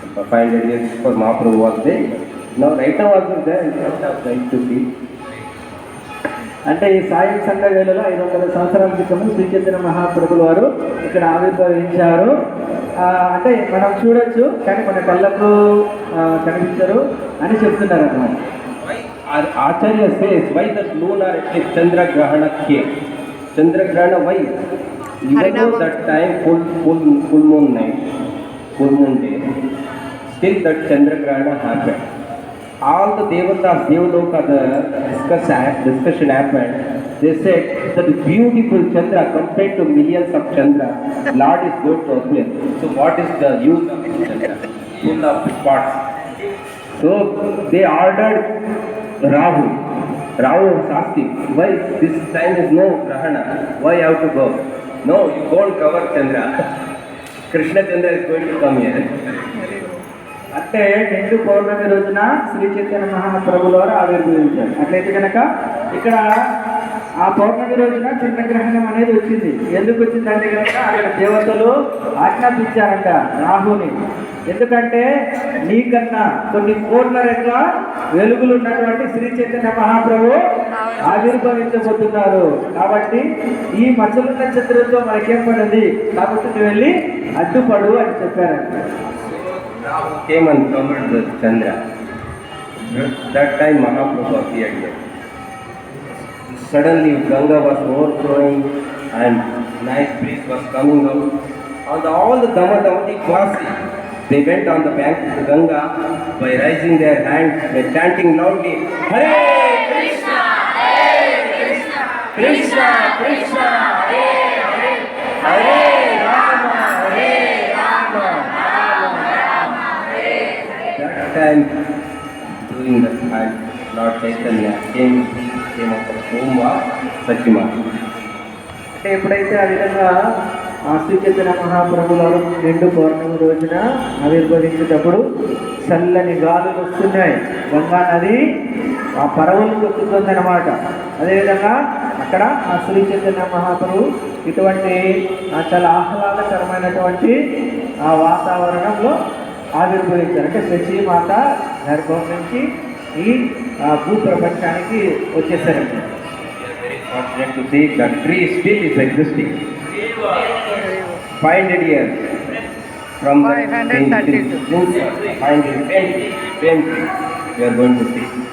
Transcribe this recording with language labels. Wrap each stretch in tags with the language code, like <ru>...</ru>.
<en>500 years before Mahaprabhu was there. Now right now also there. Right to be.</en> <te>అంటే ఈ సాయం సంధ్య వేళలో 500 సంవత్సరాల క్రితం శ్రీ చైతన్య మహాప్రభులు వారు ఇక్కడ ఆవిర్భవించారు. అంటే మనం చూడొచ్చు కానీ మన కళ్ళకు కనిపించరు అని చెప్తున్నారు అన్నమాట.</te> <en>Acharya says, why the lunar eclipse Chandra Grahana came? Chandra Grahana, why? Even though that time full moon night, full moon day, still that Chandra Grahana happened. All the devatas, Devaloka, the discussion happened. They said that beautiful Chandra compared to millions of Chandra, Lord is going to appear. So what is the use of this Chandra? Full of spots. So they ordered Rahu was asking, why this time is no Grahana? Why you have to go? No, you won't cover Chandra. Krishna Chandra is going to come here.</en> <te>అంటే నిండు పౌర్ణమి రోజున శ్రీ చైతన్య మహాప్రభుల వారు ఆవిర్భవించారు. అట్లయితే కనుక ఇక్కడ ఆ పౌర్ణమి రోజున చంద్రగ్రహణం అనేది వచ్చింది. ఎందుకు వచ్చిందంటే కనుక అక్కడ దేవతలు ఆజ్ఞాపించారంట రాహుని. ఎందుకంటే నీకన్నా కొన్ని కోట్ల రెట్ల వెలుగులు ఉన్నటువంటి శ్రీ చైతన్య మహాప్రభు ఆవిర్భవించబోతున్నారు. కాబట్టి ఈ మచ్చల నక్షత్రంతో మనకేం పడింది కాబట్టి నువ్వు వెళ్ళి అడ్డుపడు అని చెప్పారంట.</te> <en>Rahu came and covered the Chandra. That time Mahaprabhu appeared here. Suddenly Ganga was overflowing and nice breeze was coming out. All the Damadamati Kwasi, they went on the bank of the Ganga by raising their hands, by chanting loudly, Hare Krishna, Krishna Krishna, Hare Rama, That time, during that time, Lord Chaitanya came of the home of Sakyamata.</en> <te>అంటే ఎప్పుడైతే ఆ విధంగా శ్రీ చైతన్య మహాప్రభులు వారు నిండు పౌర్ణమి రోజున ఆవిర్భవించేటప్పుడు చల్లని గాలులు వస్తున్నాయి. గంగా నది ఆ పరవలు కొట్టుతుంది అన్నమాట. అదేవిధంగా అక్కడ ఆ శ్రీ చైతన్య మహాప్రభు ఇటువంటి చాలా ఆహ్లాదకరమైనటువంటి ఆ వాతావరణంలో ఆవిర్భవించారు. అంటే శశిమాత గర్భం నుంచి ఈ భూప్రపంచానికి వచ్చేసారండి.</te> <en>Fortunate to see the tree still is existing. 500 years from the 532. 520 same tree we are going to see.</en>